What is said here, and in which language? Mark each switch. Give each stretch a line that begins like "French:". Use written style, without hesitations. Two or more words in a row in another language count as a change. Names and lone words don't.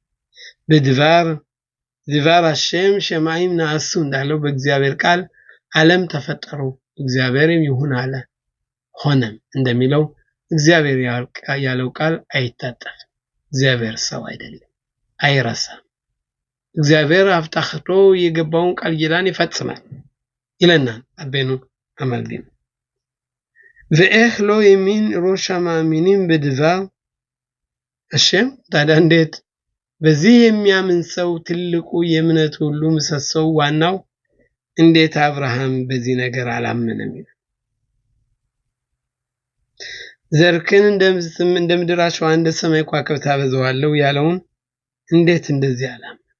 Hebrew: בדבר השם שמים נעשו
Amharic: እንዳለው በእግዚአብሔር ቃል ዓለም ተፈጠሩ እግዚአብሔርም ይሁን አለ ሆነም እንደሚለው እግዚአብሔር ያለው ቃል አይታጠፍ እግዚአብሔር ሰው አይደለም አይረሳም እግዚአብሔር አፍታህቶ የገባውን ቃል ኪዳን ይፈጽማል ይለናል አቤኑ አማልዲን
Hebrew: ואיך לא האמין ראש המאמינים בדבר השם
Amharic: ታዲያ እንዴት በዚህ የሚያምን ሰው ትልቁ የእምነት ሁሉ ምሰሶው ዋናው እንዴት አብርሃም በዚህ ነገር አላመነም? ዘርክን እንደምድር አሸዋ እንደ ሰማይ ከዋክብት አበዛዋለሁ ያለውን እንዴት እንደዚህ አላመነ?